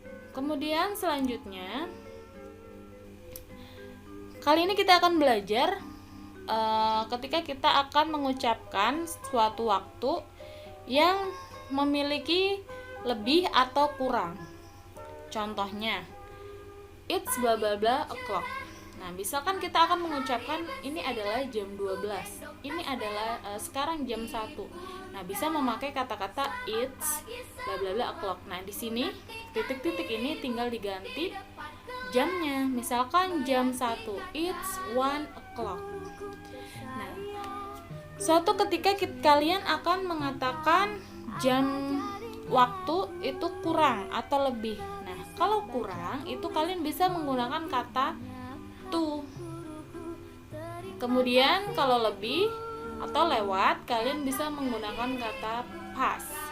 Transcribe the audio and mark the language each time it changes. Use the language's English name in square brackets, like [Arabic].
[Indonesian] Kemudian selanjutnya, kali ini kita akan belajar ketika kita akan mengucapkan suatu waktu yang memiliki lebih atau kurang. Contohnya, [English] it's bla bla bla o'clock. [Indonesian] Nah, misalkan kita akan mengucapkan ini adalah jam 12. Ini adalah sekarang jam 1. Nah, bisa memakai kata-kata [English] it's bla bla bla o'clock. [Indonesian] Nah, di sini titik-titik ini tinggal diganti jamnya. Misalkan jam 1, [English] it's 1 o'clock. [Indonesian] Nah, suatu ketika kalian akan mengatakan jam waktu itu kurang atau lebih. Nah, kalau kurang itu kalian bisa menggunakan kata to. Kemudian kalau lebih atau lewat, kalian bisa menggunakan kata past.